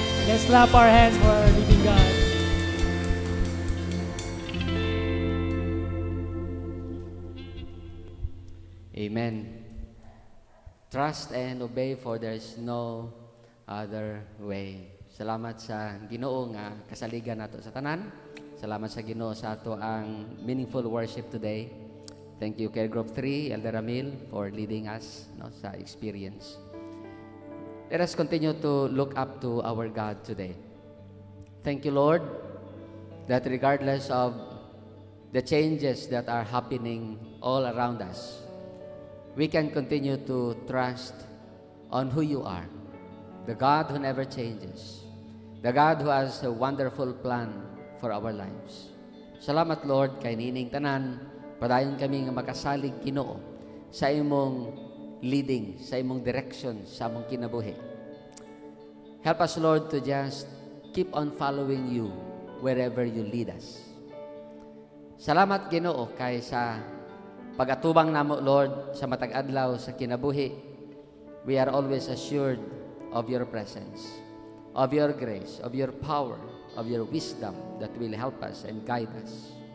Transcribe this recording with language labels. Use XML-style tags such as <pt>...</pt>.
<en>Let's clap our hands for our living God. Amen. Trust and obey, for there's no other way.</en> <ceb>Salamat sa Ginoo nga kasaligan nato sa tanan. Salamat sa Ginoo sa ato ang meaningful worship today.</ceb> <en>Thank you Care Group 3, Elder Ramil, for leading us sa experience. Let us continue to look up to our God today. Thank you, Lord, that regardless of the changes that are happening all around us, we can continue to trust on who you are, the God who never changes, the God who has a wonderful plan for our lives.</en> <ceb>Salamat, Lord, kay nining tanan, padayon kami nga makasalig Ginoo sa imong leading, sa imong direction, sa imong kinabuhi.</ceb> <en>Help us, Lord, to just keep on following you wherever you lead us.</en> <ceb>Salamat, Ginoo, kay sa pag-atubang namo, Lord, sa matag adlaw sa kinabuhi,</ceb> <en>we are always assured of your presence, of your grace, of your power, of your wisdom that will help us and guide us.</en>